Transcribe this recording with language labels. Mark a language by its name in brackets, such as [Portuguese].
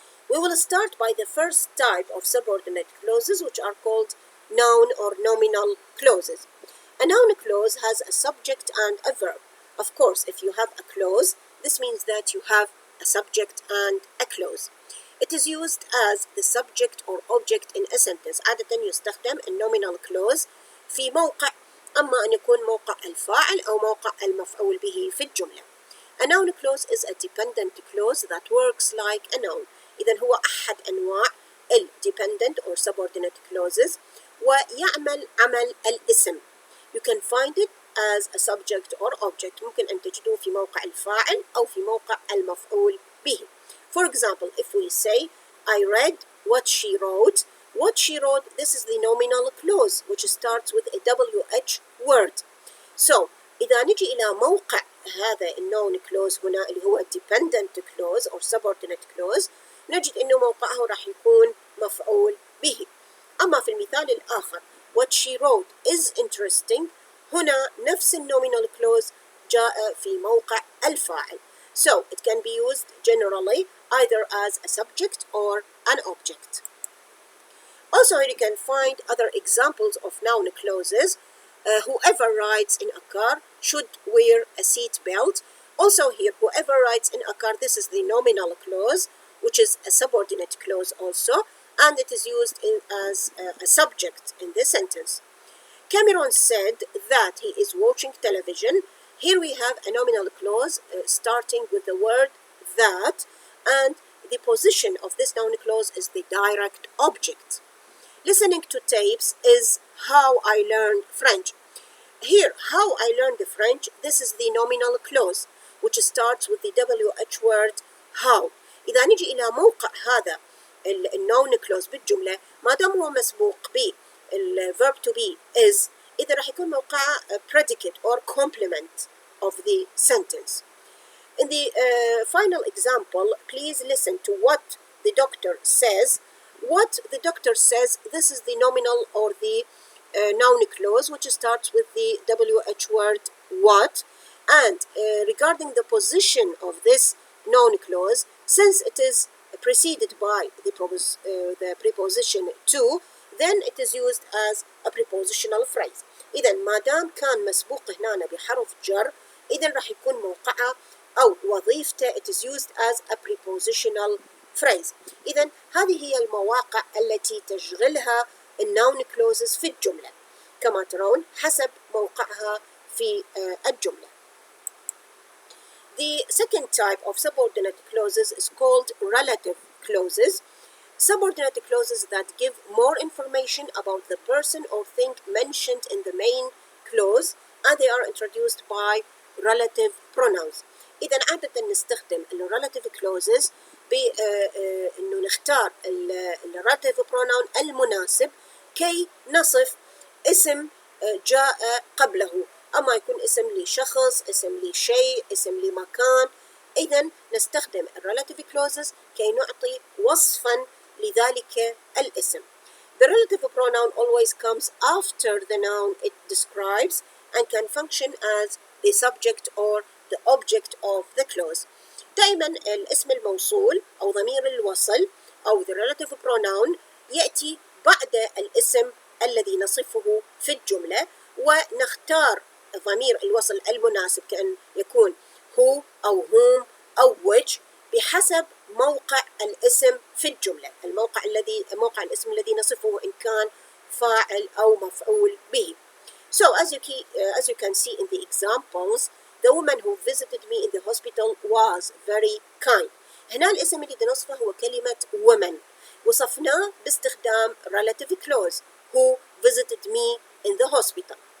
[English] We will start by the first type of subordinate clauses, which are called noun or nominal clauses. A noun clause has a subject and a verb. Of course, if you have a clause, this means that you have a subject and a clause. It is used as the subject or object in a sentence. [Arabic] عادة يستخدم الnominal clause في موقع، أما أن يكون موقع الفاعل أو موقع المفعول به في الجملة. [English] A noun clause is a dependent clause that works like a noun. [Arabic] إذن هو أحد أنواع ال [English] dependent or subordinate clauses، [Arabic] ويعمل عمل الاسم. [English] You can find it as a subject or object. [Arabic] ممكن أن تجدوه في موقع الفاعل أو في موقع المفعول به. [English] For example, if we say, I read what she wrote. What she wrote, this is the nominal clause, which starts with a WH word. [Arabic] So, إذا نجي إلى موقع هذا الnoun clause هنا اللي هو [English] dependent clause or subordinate clause، [Arabic] نجد إنه موقعه راح يكون مفعول به. أما في المثال الآخر, [English] what she wrote is interesting، [Arabic] هنا نفس الnominal clause جاء في موقع الفاعل. [English] So, it can be used generally either as a subject or an object. Also, you can find other examples of noun clauses. Whoever rides in a car should wear a seat belt. Also here, whoever rides in a car, this is the nominal clause, which is a subordinate clause also, and it is used as a subject in this sentence. Cameron said that he is watching television. Here we have a nominal clause starting with the word that, and the position of this noun clause is the direct object. Listening to tapes is how I learned French. Here, how I learned the French, this is the nominal clause which starts with the WH word how. [Arabic] إذا نجي إلى موقع هذا النون clause بالجملة ما دام هو مسبوق ب [English] verb to be is [Arabic] إذا راح يكون موقعه [English] predicate or complement of the sentence. In the final example, please listen to what the doctor says. What the doctor says, this is the nominal or the noun clause which starts with the WH word what, and regarding the position of this noun clause, since it is preceded by the preposition to, then it is used as a prepositional phrase. [Arabic] إذا ما دام كان مسبوق هنا بحرف جر إذا راح يكون موقعه أو وظيفته [English] it is used as a prepositional phrase. [Arabic] إذا هذه هي المواقع التي تشغلها الnoun clauses في الجملة كما ترون حسب موقعها في الجملة. [English] The second type of subordinate clauses is called relative clauses. Subordinate clauses that give more information about the person or thing mentioned in the main clause, and they are introduced by relative pronouns. [Arabic] إذا عادة نستخدم relative clauses إنه نختار relative pronoun المناسب كي نصف اسم جاء قبله، أما يكون اسم لشخص، اسم لشيء، اسم لمكان. إذا نستخدم relative clauses كي نعطي وصفا لذلك الاسم. [English] The relative pronoun always comes after the noun it describes and can function as the subject or the object of the clause. [Arabic] دائما الاسم الموصول أو ضمير الوصل أو the relative pronoun يأتي بعد الاسم الذي نصفه في الجملة، ونختار ضمير الوصل المناسب كأن يكون who أو whom أو which بحسب موقع الاسم في الجملة، موقع الاسم الذي نصفه إن كان فاعل أو مفعول به. [English] So as you can see in the examples, the woman who visited me in the hospital was very kind. [Arabic] هنا الاسم اللي نصفه هو كلمة woman، وصفناه باستخدام relative clause [English] who visited me in the hospital.